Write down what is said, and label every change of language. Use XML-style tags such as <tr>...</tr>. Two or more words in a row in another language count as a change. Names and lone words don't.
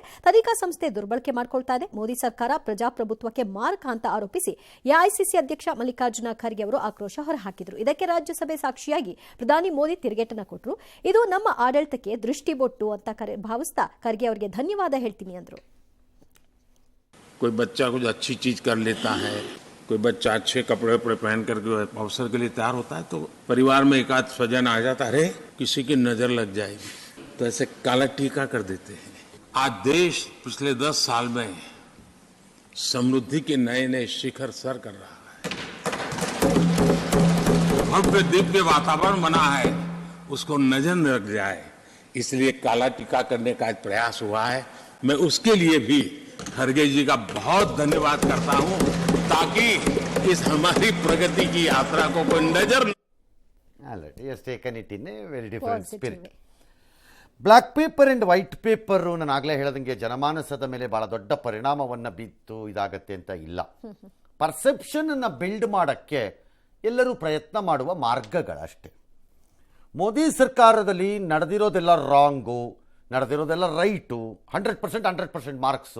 <kn>ತನಿಖಾ ಸಂಸ್ಥೆ ದುರ್ಬಳಕೆ ಮಾಡ್ಕೊಳ್ತಾ ಇದೆ. ಮೋದಿ ಸರ್ಕಾರ ಪ್ರಜಾಪ್ರಭುತ್ವಕ್ಕೆ ಮಾರಕ ಅಂತ ಆರೋಪಿಸಿ ಎಐಸಿಸಿ ಅಧ್ಯಕ್ಷ ಮಲ್ಲಿಕಾರ್ಜುನ ಖರ್ಗೆ ಅವರು ಆಕ್ರೋಶ ಹೊರಹಾಕಿದರು. ಇದಕ್ಕೆ ರಾಜ್ಯಸಭೆ ಸಾಕ್ಷಿಯಾಗಿ ಪ್ರಧಾನಿ ಮೋದಿ ತಿರುಗೇಟನ್ನ ಕೊಟ್ಟರು. ಇದು ನಮ್ಮ ಆಡಳಿತಕ್ಕೆ ದೃಷ್ಟಿಬೊಟ್ಟು ಅಂತ ಭಾವಿಸ್ತಾ ಖರ್ಗೆ ಅವರಿಗೆ ಧನ್ಯವಾದ ಹೇಳ್ತೀನಿ ಅಂದ್ರು.</kn> <hi>कोई बच्चा कुछ अच्छी चीज कर लेता है, कोई बच्चा अच्छे कपड़े पहन करके अवसर के लिए तैयार होता है, तो परिवार में एक आध स्वजन आ जाता है, अरे किसी की नजर लग जाएगी, तो ऐसे काला टीका कर देते हैं. आज देश पिछले 10 साल में समृद्धि के नए नए शिखर सर कर रहा है। भव्य दिव्य वातावरण बना है, उसको नजर न लग जाए, इसलिए काला टीका करने का आज प्रयास हुआ है। मैं उसके लिए भी खड़गे जी का बहुत धन्यवाद करता हूं, ताकि इस हमारी प्रगति की यात्रा को कोई नजर</hi> <en>Alright, he has taken it in a very different Positive spirit. way. black paper and white paper</en> <kn>ನಾನು ಆಗಲೇ ಹೇಳದಂಗೆ ಜನಮಾನಸದ ಮೇಲೆ ಭಾಳ ದೊಡ್ಡ ಪರಿಣಾಮವನ್ನು ಬೀತ್ತು ಇದಾಗತ್ತೆ ಅಂತ ಇಲ್ಲ. ಪರ್ಸೆಪ್ಷನನ್ನು ಬಿಲ್ಡ್ ಮಾಡೋಕ್ಕೆ ಎಲ್ಲರೂ ಪ್ರಯತ್ನ ಮಾಡುವ ಮಾರ್ಗಗಳಷ್ಟೇ. ಮೋದಿ ಸರ್ಕಾರದಲ್ಲಿ ನಡೆದಿರೋದೆಲ್ಲ ರಾಂಗು, ನಡೆದಿರೋದೆಲ್ಲ ರೈಟು, 100% ಮಾರ್ಕ್ಸು</kn>